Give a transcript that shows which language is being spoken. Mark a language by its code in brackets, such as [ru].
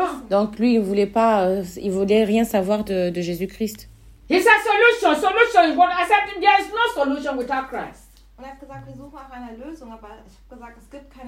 [fr] Donc lui, il voulait pas, il voulait rien savoir de Jésus-Christ. [en] He said solution. I said there is no solution without Christ. [de] Und er hat gesagt, wir suchen nach einer Lösung, aber ich habe gesagt, es gibt keine